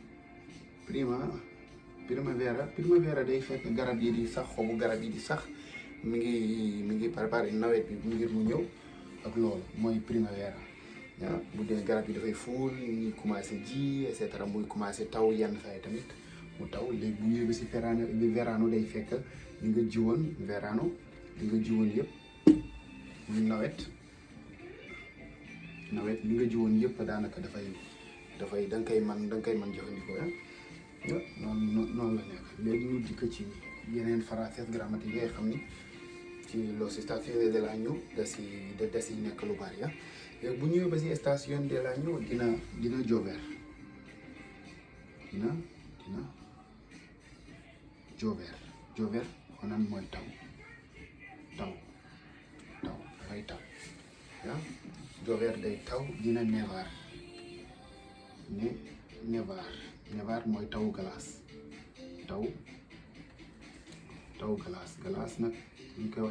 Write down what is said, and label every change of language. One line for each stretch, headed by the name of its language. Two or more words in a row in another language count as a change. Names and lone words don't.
Wolof: primavera day fekk garab yi di sax xobu garab yi di sax mi ngi préparé nawet bi ngir mu ñëw ak loolu mooy primavera. waaw bu dee garab yi dafay fuul ñu commencé ji
French: et cetera
Wolof: muy commencé taw yenn saa yi tamit mu taw léegi bu ñëwee ba si verano day fekk li nga jiwoon verano li nga jiwoon yëpp muy nawet li nga jiwoon yëpp daanaka dafay da nga koy mën jëfandikoo noonu la nekk. léegi ñu dikk ci yeneen
French: phrases grammatiques
Wolof: yi nga xam ni ci
Spanish: los estaciones del año
Wolof: da si nekk lu bari léegi bu ñëwee ba si
Spanish: estación del año
Wolof: dina llover dina llover maanaam mooy taw dafay taw llover day taw. dina nevar nevar mooy taw glace glace nag ñu koy wax